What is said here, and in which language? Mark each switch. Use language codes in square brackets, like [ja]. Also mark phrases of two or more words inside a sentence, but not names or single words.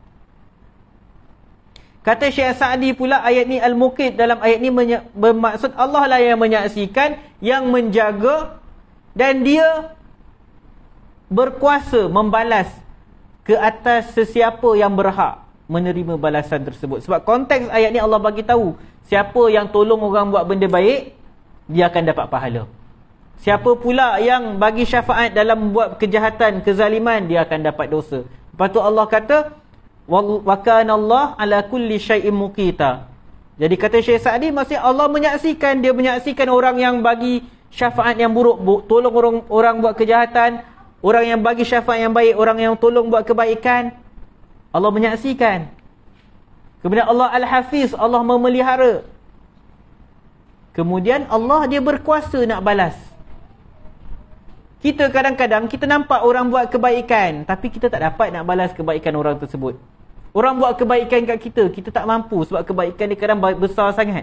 [ms] Kata Syekh Sa'di pula, ayat ni Al-Muqit dalam ayat ni bermaksud Allah lah yang menyaksikan, yang menjaga, dan dia berkuasa membalas ke atas sesiapa yang berhak menerima balasan tersebut. Sebab konteks ayat ni Allah bagi tahu, siapa yang tolong orang buat benda baik, dia akan dapat pahala. Siapa pula yang bagi syafaat dalam buat kejahatan, kezaliman, dia akan dapat dosa. Lepas tu Allah kata, [ar] وكان الله على كل شيء مقيتا. [ms] Jadi kata Syekh Sa'di, maksudnya Allah menyaksikan, dia menyaksikan orang yang bagi syafaat yang buruk, tolong orang buat kejahatan, orang yang bagi syafaat yang baik, orang yang tolong buat kebaikan, Allah menyaksikan. Kemudian Allah Al-Hafiz, Allah memelihara. Kemudian Allah dia berkuasa nak balas. Kita kadang-kadang kita nampak orang buat kebaikan, tapi kita tak dapat nak balas kebaikan orang tersebut. Orang buat kebaikan kat kita, kita tak mampu sebab kebaikan dia kadang besar sangat.